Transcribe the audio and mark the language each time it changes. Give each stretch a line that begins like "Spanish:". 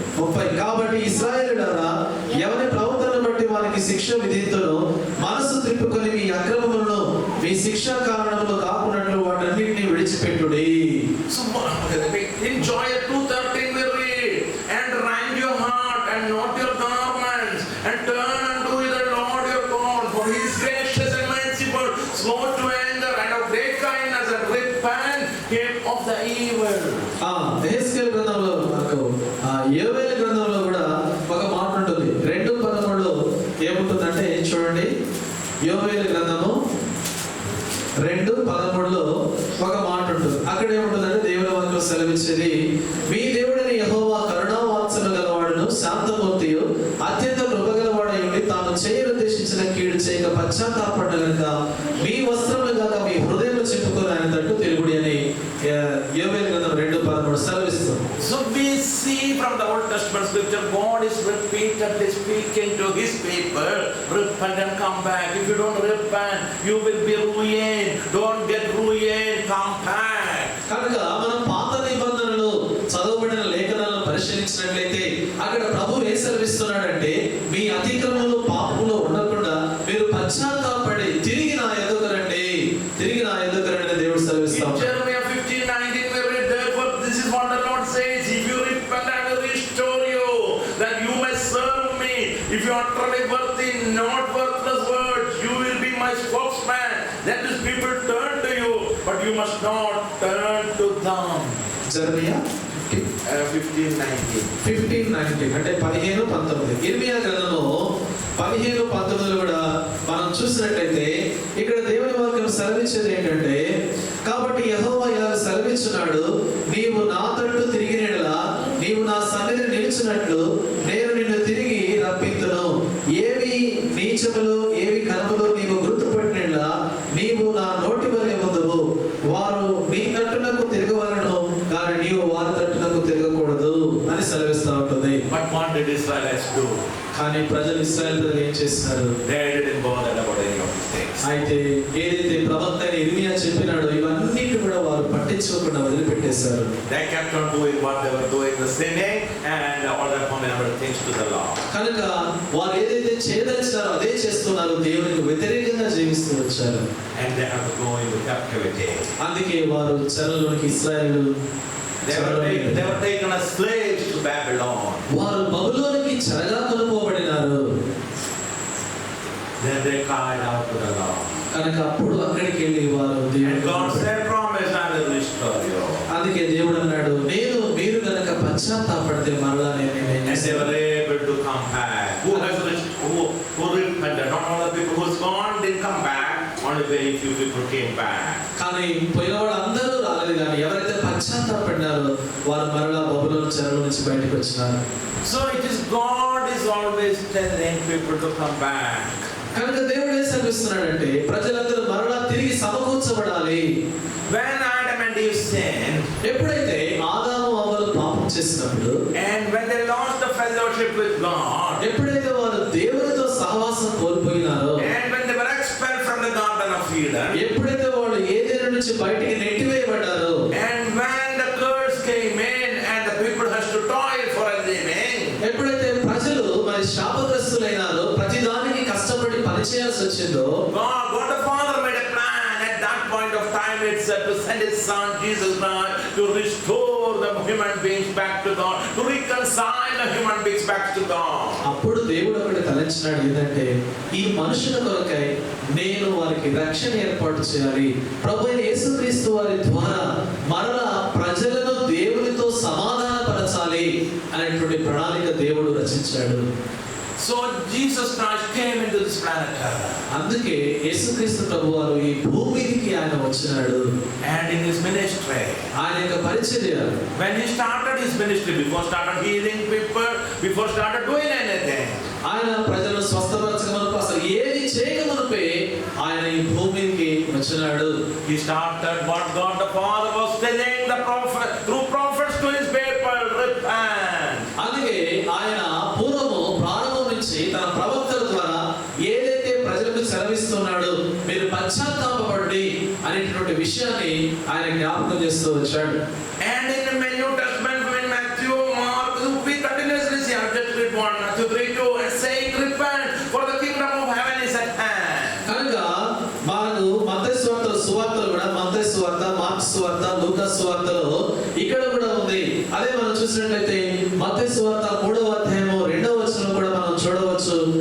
Telugu: 30 కాబట్టి ఇశ్రాయేలులారా ఎవరి ప్రవర్తనను బట్టి వారికి శిక్ష విధింతును, మనసు త్రిప్పుకొని మీ అక్రమములను మీ శిక్షా కారణములు కాకున్నట్లు వాటన్నిటిని విడిచిపెట్టుడి.
English: So in Joel 2:13 we read, and rend your heart and not your garments, and turn unto the Lord your God, for he is gracious and merciful, slow to anger and of great kindness, and repent him of the evil.
Telugu: యెహెజ్కేలు గ్రంథంలో మనకు యోవేలు గ్రంథంలో కూడా ఒక మాట ఉంటుంది. 2:13 ఏముంటుందంటే చూడండి, యోవేలు గ్రంథము 2:13 ఒక మాట ఉంటుంది. అక్కడ ఏముంటుందంటే దేవుని వాక్యం సెలవిచ్చేది, మీ దేవుడైన యెహోవా కరుణావాత్సల్యము గలవాడును శాంతమూర్తియు అత్యంత కృపగలవాడై ఉండి తాను చేయనుద్దేశించిన కీడు చేయక పశ్చాత్తాపడిన గనుక మీ వస్త్రములు కాక మీ హృదయంలో చెప్పుకొని ఆయన తట్టు తిరుగుడి అని యోవేలు గ్రంథం 2:13 సెలవిస్తుంది.
English: So we see from the Old Testament scripture, God is repeatedly speaking to his people, repent and come back. If you don't repent, you will be ruined. Don't get ruined, come back.
Telugu: కనుక మనం పాత నిబంధనలు చదవబడిన లేఖనాలను పరిశీలించినట్లయితే అక్కడ ప్రభువు ఏం సెలవిస్తున్నాడంటే, మీ అతిక్రమములు పాపములు ఉండకుండా మీరు పశ్చాత్తాపడి తిరిగి నా యొద్దకు రండి, తిరిగి నా యొద్దకు రండి దేవుడు సెలవిస్తాడు.
English: Jeremiah 15:19 we read, therefore this is what the Lord says, if you repent I will restore you, that you may serve me. If you are utterly worthy, not worthless words, you will be my spokesman. That is, people turn to you, but you must not turn to them.
Telugu: జెరమియా 15:19 అంటే 15-19. ఇర్మియా గ్రంథంలో 15-19 కూడా మనం చూసినట్లయితే ఇక్కడ దేవుని వాక్యం సెలవిచ్చేది ఏంటంటే, కాబట్టి యెహోవా ఇలా సెలవిచ్చున్నాడు, నీవు నా తట్టు తిరిగినట్లా నీవు నా సన్నిధిని నిలిచినట్లు నేను నిన్ను తిరిగి రప్పింతును, ఏవి నీచములు ఏవి కనములు నీవు గుర్తుపట్టినట్లా నీవు నా నోటి వలె ఉందువు, వారు నీ తట్టునకు తిరగవలను కానీ నీవు వారి తట్టునకు తిరగకూడదు అని సెలవిస్తూ ఉంటుంది.
English: But what did Israelites do?
Telugu: కానీ ప్రజలు ఇశ్రాయేలు ప్రజలు ఏం చేస్తున్నారు?
English: They didn't bother about any of these things.
Telugu: అయితే ఏదైతే ప్రవక్త అయిన ఇర్మియా చెప్పినాడో ఇవన్నీ కూడా వారు పట్టించుకోకుండా వదిలిపెట్టేశారు.
English: They kept on doing what they were doing, the sinning and all that fundamental things to the law.
Telugu: కనుక వారు ఏదైతే చేయదలిచారో అదే చేస్తున్నారు, దేవునికి వ్యతిరేకంగా జీవిస్తూ వచ్చారు.
English: And they have to go into captivity.
Telugu: అందుకే వారు చెరలోనికి ఇశ్రాయేలు
English: They were taken as slaves to Babylon.
Telugu: వారు బబులోనికి చెరగా కొనుపోబడినారు.
English: Then they cried out to the Lord.
Telugu: కనుక అప్పుడు అక్కడికి వెళ్ళి వారు
English: And God said, promise I will restore you.
Telugu: అందుకే దేవుడు అన్నాడు, నేను మీరు కనుక పశ్చాత్తాపడితే మరలా నేను ఏం
English: And they
Telugu: చేస్తాను?
English: were able to come back. Who repented? Not all the people who's gone didn't come back. Only very few people came back.
Telugu: కానీ పోయిన వాళ్ళు అందరూ రాలేదు, కానీ ఎవరైతే పశ్చాత్తాపడినారో వారు మరలా బబులోను చెరలో నుంచి బయటకు వచ్చినారు.
English: So it is God is always telling people to come back.
Telugu: కనుక దేవుడు ఏం సెలవిస్తున్నాడంటే ప్రజలందరూ మరలా తిరిగి సమకూర్చబడాలి.
English: When Adam and Eve sinned,
Telugu: ఎప్పుడైతే ఆదాము అవ్వలు పాపం చేసినప్పుడు,
English: and when they lost the fellowship with God,
Telugu: ఎప్పుడైతే వారు దేవునితో సహవాసం కోల్పోయినారో,
English: and when they were expelled from the Garden of Eden,
Telugu: ఎప్పుడైతే వాళ్ళు ఏదైనా నుంచి బయటికి నెట్టివేయబడ్డారో,
English: and when the curse came in and the people has to toil for a living,
Telugu: ఎప్పుడైతే ప్రజలు మరి శాపగ్రస్తులైనారో, ప్రతిదానికి కష్టపడి పనిచేయాల్సి వచ్చిందో,
English: God the Father made a plan at that point of time itself to send His Son Jesus Christ to restore the human beings back to God, to reconcile the human beings back to God.
Telugu: అప్పుడు దేవుడు ఒకటి తలంచినాడు, ఏంటంటే ఈ మనుషుల కొరకై నేను వారికి రక్షణ ఏర్పాటు చేయాలి. ప్రభువైన యేసుక్రీస్తు వారి ద్వారా మరలా ప్రజలను దేవునితో సమాధానపరచాలి అనేటువంటి ప్రణాళిక దేవుడు రచించాడు.
English: So Jesus Christ came into this planet Earth.
Telugu: అందుకే యేసుక్రీస్తు ప్రభువారు ఈ భూమికి ఆయన వచ్చినాడు.
English: And in His ministry,
Telugu: ఆయన యొక్క పరిచర్య,
English: when He started His ministry, before started healing people, before started doing anything,
Telugu: ఆయన ప్రజలను స్వస్థపరచకమునకు అసలు ఏది చేయకమునపే ఆయన ఈ భూమికి వచ్చినాడు.
English: He started what God the Father was telling the prophet through prophets to His people, repent.
Telugu: అందుకే ఆయన పూర్వము ప్రారంభం నుంచి తన ప్రవక్తల ద్వారా ఏదైతే ప్రజలకు సెలవిస్తున్నాడో మీరు పశ్చాత్తాపపడండి అనేటువంటి విషయాన్ని ఆయన జ్ఞాపకం చేస్తూ వచ్చాడు.
English: And in the New Testament, when Matthew, Mark, we continuously see, I've just read 1 Matthew 3:2, and saying, repent, for the kingdom of heaven is at hand.
Telugu: కనుక మనకు మత్తయి సువార్తలు కూడా మత్తయి సువార్త, మార్కు సువార్త, లూకా సువార్తలో ఇక్కడ కూడా ఉంది. అదే మనం చూసినట్లయితే మత్తయి సువార్త 3వ అధ్యాయము 2వ వచనం కూడా మనం చూడవచ్చు.